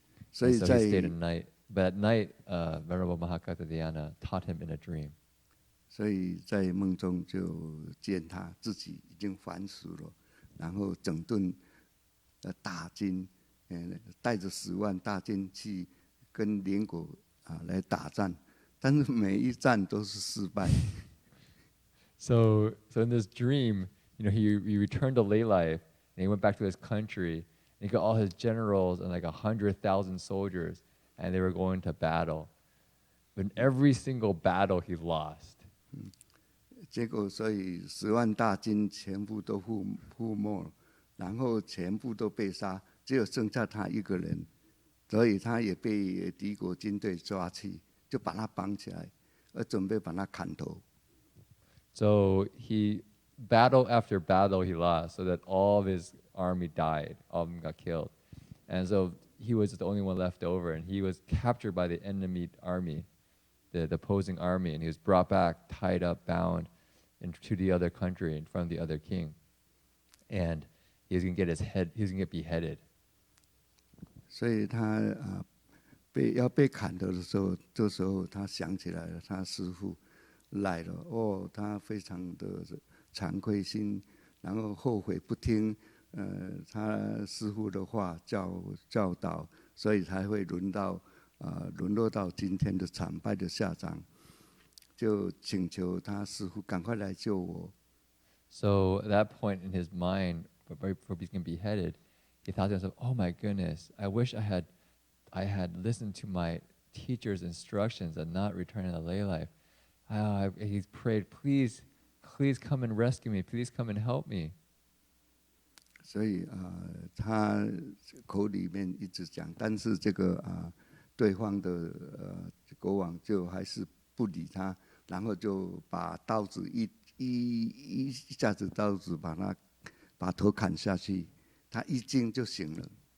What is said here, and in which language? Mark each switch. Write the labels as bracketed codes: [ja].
[en] So he stayed a night, but at night, Venerable Maha Dianna taught him in a dream. [zh] 所以在梦中就见他自己已经还俗了，然后整顿大军，带着10万大军去跟邻国来打仗，但是每一战都是失败。 [en] So in this dream, he returned to lay life, and he went back to his country, and he got all his generals and like 100,000 soldiers, and they were going to battle. But in every single battle, he lost. [zh] 结果，所以10万大军全部都覆没，然后全部都被杀，只有剩下他一个人，所以他也被敌国军队抓去，就把他绑起来，准备把他砍头。 [en] So he battle after battle he lost, so that all of his army died, all of them got killed, and so he was the only one left over, and he was captured by the enemy army, the opposing army, and he was brought back, tied up, bound, into the other country in front of the other king, and he's gonna get beheaded. [zh] 所以他要被砍头的时候，这时候他想起来了，他师父来了，哦，他非常的惭愧心，然后后悔不听他师父的话教导，所以才会沦落到今天的惨败的下场，就请求他师父赶快来救我。 [en] So at that point in his mind, right before he's going to be beheaded, he thought to himself, "Oh my goodness! I wish I had listened to my teacher's instructions and not returned to the lay life." He prayed, "Please come and rescue me. Please come and help me." [zh] 所以他口里面一直讲，但是这个对方的国王就还是不理他，然后就把刀子一下子刀子把头砍下去，他一惊就醒了。